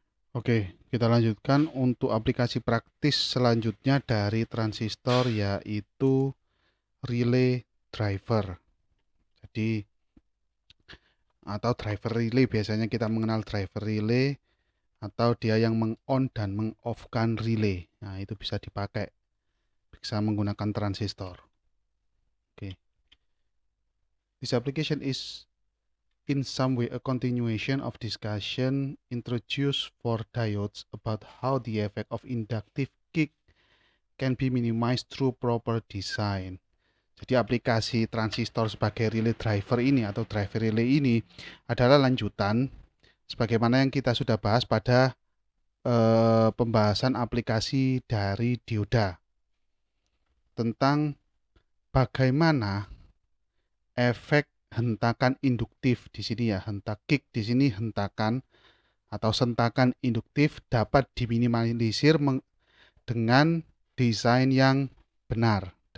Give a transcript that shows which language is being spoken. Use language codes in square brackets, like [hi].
[id] Oke, kita lanjutkan untuk aplikasi praktis selanjutnya dari transistor yaitu relay driver. Jadi atau driver relay, biasanya kita mengenal driver relay atau dia yang meng-on dan meng-off-kan relay. Nah, itu bisa dipakai, bisa menggunakan transistor. Oke. [en] This application is in some way a continuation of discussion introduced for diodes about how the effect of inductive kick can be minimized through proper design. [id] Jadi aplikasi transistor sebagai relay driver ini atau driver relay ini adalah lanjutan sebagaimana yang kita sudah bahas pada pembahasan aplikasi dari dioda tentang bagaimana efek hentakan induktif di sini ya, hentak kick di sini hentakan atau sentakan induktif dapat diminimalisir dengan desain yang benar,